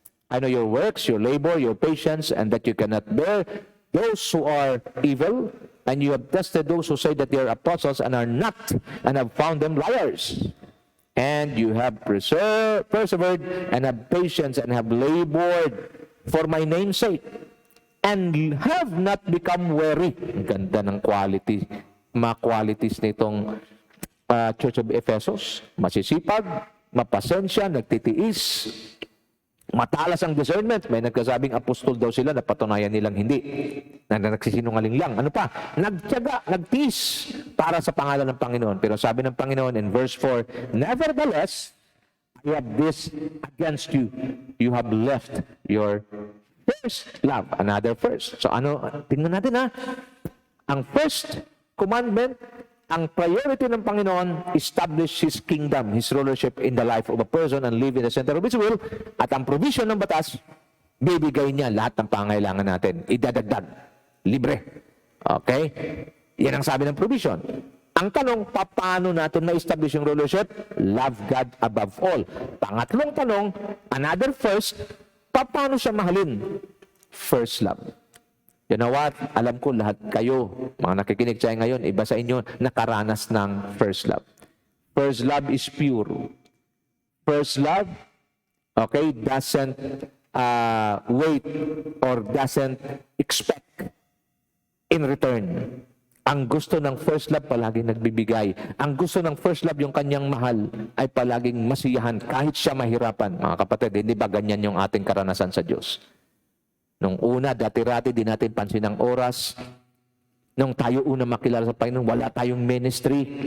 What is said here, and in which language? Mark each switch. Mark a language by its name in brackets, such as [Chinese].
[English] I know your works, your labor, your patience, and that you cannot bear those who are evil, and you have tested those who say that they are apostles and are not, and have found them liars. And you have persevered, and have patience, and have labored for my name's sake, and have not become weary. [Filipino] Ang ganda ng mga qualities nitong Church of Ephesus. Masisipag, mapasensya, nagtitiis, matalas ang discernment. May nagkasabing apostol daw sila, napatunayan nilang hindi. Nagsisinungaling lang. Ano pa? Nagtiyaga, nagtiis para sa pangalan ng Panginoon. Pero sabi ng Panginoon [English] in verse 4, Nevertheless, I have this against you. You have left your first love. Another first. So [Filipino] tingnan natin ha. [English] Ang first commandment, ang priority ng Panginoon, establish His kingdom, His rulership in the life of a person and live in the center of His will. [Filipino] At ang provision ng batas, bibigay niya lahat ng pangailangan natin. Idadagdag. Libre. Okay? Yan ang sabi ng provision. Ang tanong, paano natin na-establish yung rulership? [English] Love God above all. [Filipino] Pangatlong tanong, [English] another first, [Filipino] paano siya mahalin? [English] First love. You know what? [Filipino] Alam ko lahat kayo, mga nakikinig tayo ngayon, iba sa inyo, nakaranas ng first love. [English] First love is pure. First love, okay, doesn't wait or doesn't expect in return. [Filipino] Ang gusto ng first love, palaging nagbibigay. Ang gusto ng first love, yung kanyang mahal, ay palaging masiyahan kahit siya mahirapan. Mga kapatid, hindi ba ganyan yung ating karanasan sa Diyos? Nung una, dati-rati, di natin pansin ang oras. Nung tayo una makilala sa Panginoon, wala tayong ministry.